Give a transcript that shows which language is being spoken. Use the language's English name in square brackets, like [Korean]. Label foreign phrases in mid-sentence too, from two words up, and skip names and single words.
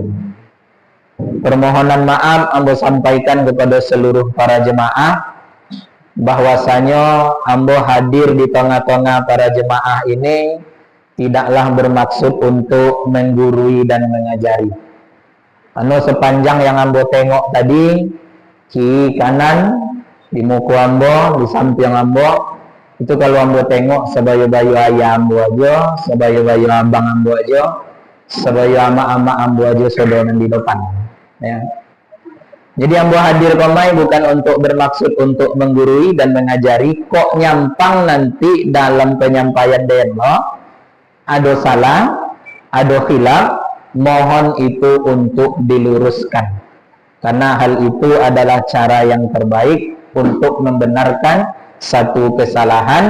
[Indonesian] Permohonan maaf Ambo sampaikan kepada seluruh para jemaah bahwasanya Ambo hadir di tengah-tengah para jemaah ini tidaklah bermaksud untuk menggurui dan mengajari. Sepanjang yang Ambo tengok tadi, kiri kanan, di muka Ambo, di samping Ambo, itu kalau Ambo tengok sebayu-bayu ayah Ambo aja, sebayu-bayu abang Ambo aja, sebayu ama-ama Ambo aja saudara di depan. Ya. Jadi Ambo hadir komai bukan untuk bermaksud untuk menggurui dan mengajari. Kok nyampang nanti dalam penyampaian demo ada salah, ada khilaf, mohon itu untuk diluruskan, karena hal itu adalah cara yang terbaik untuk membenarkan satu kesalahan.